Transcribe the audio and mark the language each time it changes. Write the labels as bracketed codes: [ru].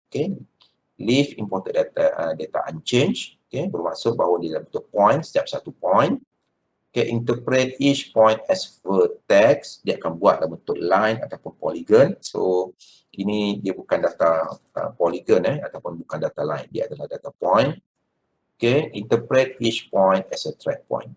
[en] Okay, leave imported data unchanged. [ms] Okay, bermaksud bahawa dia dalam bentuk point, setiap satu point. [en] Okay, interpret each point as vertex. [ms] Dia akan buat dalam bentuk line ataupun polygon. So ini dia bukan data polygon ataupun bukan data line. Dia adalah data point. [en] Okay, interpret each point as a track point.